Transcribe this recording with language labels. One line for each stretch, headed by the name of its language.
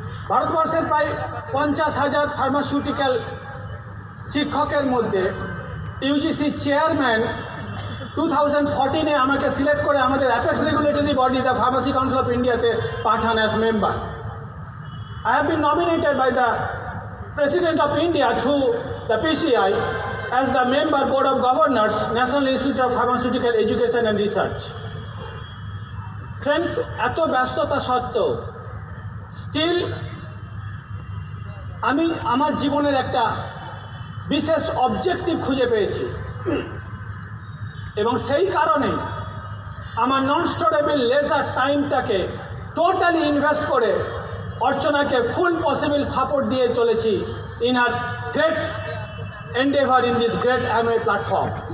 Bangla: ভারতবর্ষের প্রায় 50,000 ফার্মাসিউটিক্যাল শিক্ষকের মধ্যে ইউজিসি চেয়ারম্যান 2014-এ আমাকে সিলেক্ট করে আমাদের apex regulatory body the pharmacy council of ইন্ডিয়াতে পাঠান as member.
English: I have been nominated by the President of India through the PCI as the member Board of Governors, National Institute of Pharmaceutical Education and Research.
Bangla: Friends, এত ব্যস্ততা সত্ত্বেও still আমি আমার জীবনের একটা বিশেষ objective খুঁজে পেয়েছি এবং সেই কারণে আমার নন স্টোরেবল লেজার টাইমটাকে টোটালি ইনভেস্ট করে অর্চনাকে ফুল পসিবল সাপোর্ট দিয়ে চলেছি
English: In our great endeavour in this great AMWay platform.